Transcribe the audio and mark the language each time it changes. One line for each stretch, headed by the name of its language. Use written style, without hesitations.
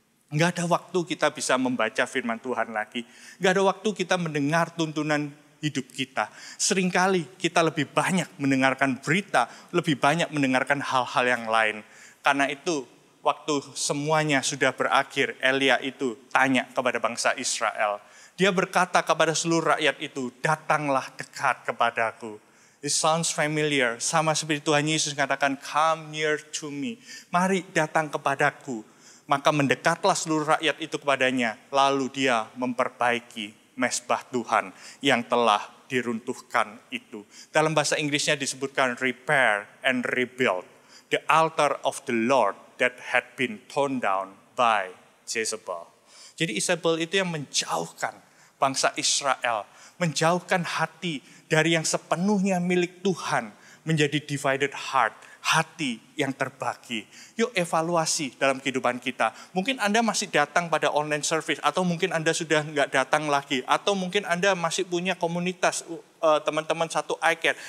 Indonesian: Nggak ada waktu kita bisa membaca firman Tuhan lagi. Nggak ada waktu kita mendengar tuntunan hidup kita. Seringkali kita lebih banyak mendengarkan berita, lebih banyak mendengarkan hal-hal yang lain. Karena itu, waktu semuanya sudah berakhir, Elia itu tanya kepada bangsa Israel. Dia berkata kepada seluruh rakyat itu, datanglah dekat kepadaku.
English: It sounds familiar,
Indonesian: sama seperti Tuhan Yesus mengatakan,
English: come near to me.
Indonesian: Mari datang kepadaku. Maka mendekatlah seluruh rakyat itu kepadanya. Lalu dia memperbaiki mesbah Tuhan yang telah diruntuhkan itu. Dalam bahasa Inggrisnya disebutkan
English: repair and rebuild. The altar of the Lord that had been torn down by Jezebel.
Indonesian: Jadi Isabel itu yang menjauhkan bangsa Israel. Menjauhkan hati dari yang sepenuhnya milik Tuhan. Menjadi
English: divided heart.
Indonesian: Hati yang terbagi. Yuk evaluasi dalam kehidupan kita. Mungkin Anda masih datang pada
English: online service.
Indonesian: Atau mungkin Anda sudah nggak datang lagi. Atau mungkin Anda masih punya komunitas teman-teman satu iCare.